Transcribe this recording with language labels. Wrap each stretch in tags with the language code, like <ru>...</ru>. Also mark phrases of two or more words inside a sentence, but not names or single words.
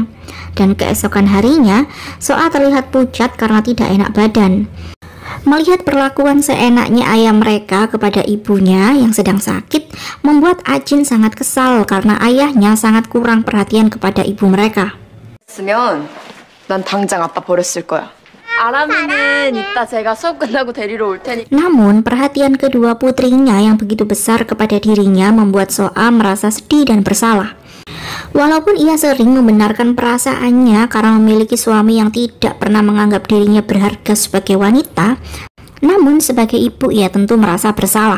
<id>Dan keesokan harinya, Soa terlihat pucat karena tidak enak badan. Melihat perlakuan seenaknya ayah mereka kepada ibunya yang sedang sakit, membuat Ajin sangat kesal karena ayahnya sangat kurang perhatian kepada ibu mereka.</id> <ko>난 당장 아빠 버렸을 거야. 알아면은 이따 제가 수업 끝나고 데리러 올 테니.</ko> <id>Namun perhatian kedua putrinya yang begitu besar kepada dirinya membuat Soa merasa sedih dan bersalah. Walaupun ia sering membenarkan perasaannya karena memiliki suami yang tidak pernah menganggap dirinya berharga sebagai wanita, namun sebagai ibu ia tentu merasa bersalah.</id>